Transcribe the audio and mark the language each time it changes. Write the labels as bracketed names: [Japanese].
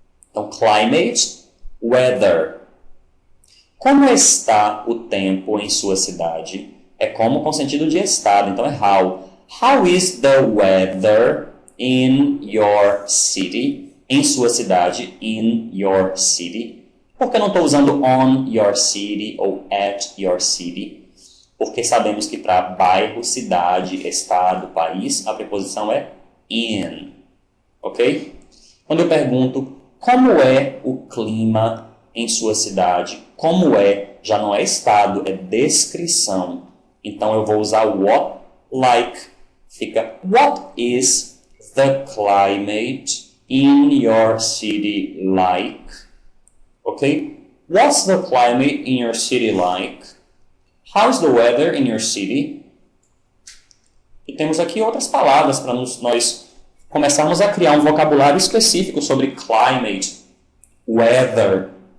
[Portuguese] Então, [English] climate, weather. [Portuguese] Como está o tempo em sua cidade? É como com sentido de estado, então é how. [English] How is the weather in your city? [Portuguese] Em sua cidade, [English] in your city. [Portuguese] Por que não estou usando [English] on your city [Portuguese] ou [English] at your city? [Portuguese] Porque sabemos que para bairro, cidade, estado, país, a preposição é in. Ok? Quando eu pergunto como é o clima em sua cidade, como é, já não é estado, é descrição. Então eu vou usar [English] what like. Fica what is the climate in your city like? Ok? What's the climate in your city like? How's the weather in your city? [Portuguese] E temos aqui outras palavras para nós começarmos a criar um vocabulário específico sobre climate, weather.